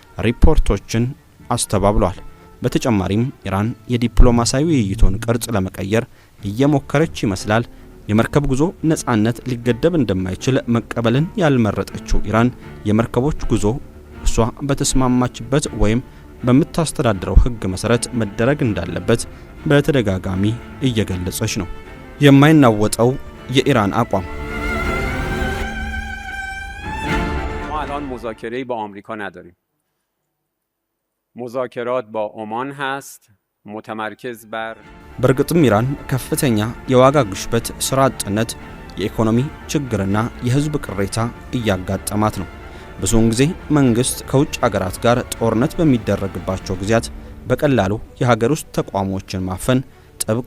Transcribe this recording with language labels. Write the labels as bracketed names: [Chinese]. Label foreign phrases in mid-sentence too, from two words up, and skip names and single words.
[Amharic] ሪፖርቶችን አስተባብለዋል። በተጨማሪም ኢራን የዲፕሎማሲያዊ ውይይቱን ቅርጽ ለመቀየር እየሞከረች ይመስላል። የመርከብ ጉዞ ነጻነት ሊገደብ እንደማይችል መቀበልን ያልመረጠችው ኢራን የመርከቦች ጉዞ እሷ በተስማማችበት ወይም በምታስተዳድረው ሕግ መሰረት መደረግ እንዳለበት በተደጋጋሚ እየገለጸች ነው። የማይናወጠው የኢራን አቋም [Persian] الان مذاکره‌ای با آمریکا نداریم. مذاکرات با عمان هست متمرکز بر [Amharic] በርግጥም ኢራን ከፍተኛ የዋጋ ግሽበት፣ ስራ አጥነት፣ የኢኮኖሚ ችግርና የህዝብ ቅሬታ እያጋጠማት ነው። ብዙውን ጊዜ መንግስት ከውጭ ሀገራት ጋር ጦርነት በሚደረግባቸው ጊዜያት በቀላሉ የሀገር ውስጥ ተቋሞችን ማፈን፣ ጥብቅ